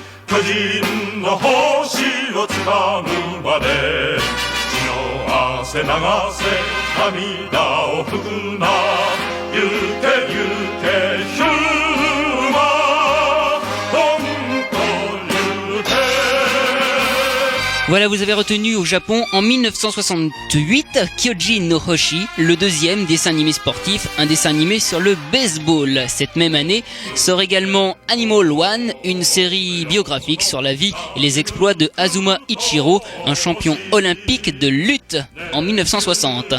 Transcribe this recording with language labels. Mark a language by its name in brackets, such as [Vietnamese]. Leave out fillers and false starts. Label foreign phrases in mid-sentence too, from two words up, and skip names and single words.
[Japanese] 巨人の星をつかむまで血の汗流せ涙を拭くな行け行けヒューマ本当行け。 [French] Voilà, vous avez retenu au Japon en 1968 Kyojin no Hoshi, le deuxième dessin animé sportif, un dessin animé sur le baseball. Cette même année sort également Animal One, une série biographique sur la vie et les exploits de Azuma Ichiro, un champion olympique de lutte en 1960.